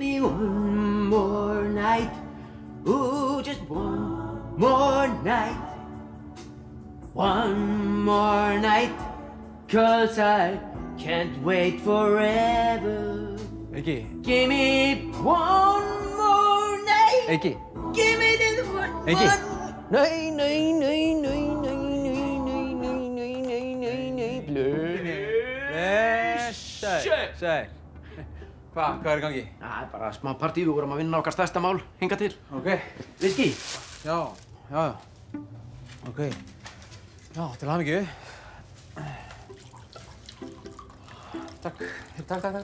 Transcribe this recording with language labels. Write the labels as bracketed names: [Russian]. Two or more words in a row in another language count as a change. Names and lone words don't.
[English] one more night. Ooh, just one more night. One more night. 'Cause I can't wait forever. [Icelandic] Eiki. [English] Give me one more night. [Icelandic] Eiki. [English] Give me this one. [Icelandic] Eiki. Nei, nei, nei, nei, nei, nei, nei, nei, nei, nei, nei, nei, Blessaður. Hvað er í gangi? Það er bara smá partí, við vorum að vinna okkar stærsta mál, hingað til. Ok. Viski? Já. Ok. Já, til hamingju. Takk. Takk.